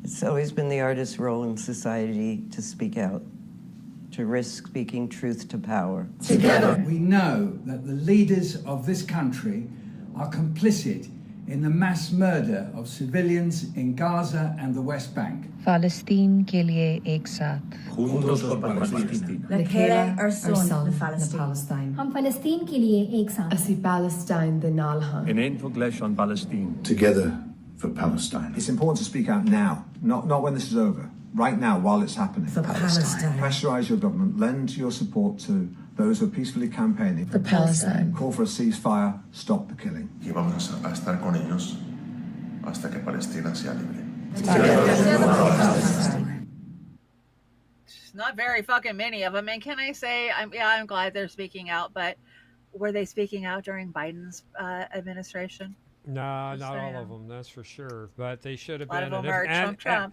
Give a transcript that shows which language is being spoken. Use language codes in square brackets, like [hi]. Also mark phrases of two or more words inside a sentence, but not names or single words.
[en] It's always been the artist's role in society to speak out, to risk speaking truth to power. Together. We know that the leaders of this country are complicit in the mass murder of civilians in Gaza and the West Bank. [hi] Palestine ke liye ek saath. [es] Juntos por Palestina. L'Akela arson Palestine. [hi] हम फलस्तीन के लिए एक साथ. Asi Palestine the Nalha. [en] In English on Palestine. Together for Palestine. It's important to speak out now, not when this is over. Right now, while it's happening. For Palestine. Pressurize your government. Lend your support to those who are peacefully campaigning. For Palestine. Call for a ceasefire. Stop the killing. [es] Y vamos a estar con ellos hasta que Palestina sea libre. [en] Not very fucking many of them. And can I say, I'm glad they're speaking out, but were they speaking out during Biden's administration? No, not all of them, that's for sure. But they should have been. A lot of them are Trump.